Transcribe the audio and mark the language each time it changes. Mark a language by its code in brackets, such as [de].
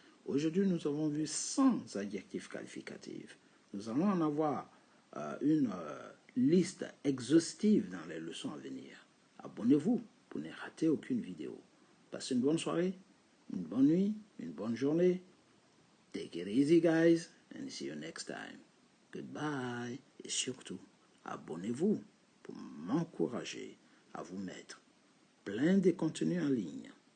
[fr] Aujourd'hui, nous avons vu 100 adjectifs qualificatifs. Nous allons en avoir une liste exhaustive dans les leçons à venir. Abonnez-vous pour ne rater aucune vidéo. Passez une bonne soirée, une bonne nuit, une bonne journée. [en] Take it easy, guys, and see you next time. Goodbye. [fr] Et surtout, abonnez-vous pour m'encourager à vous mettre plein de contenus en ligne.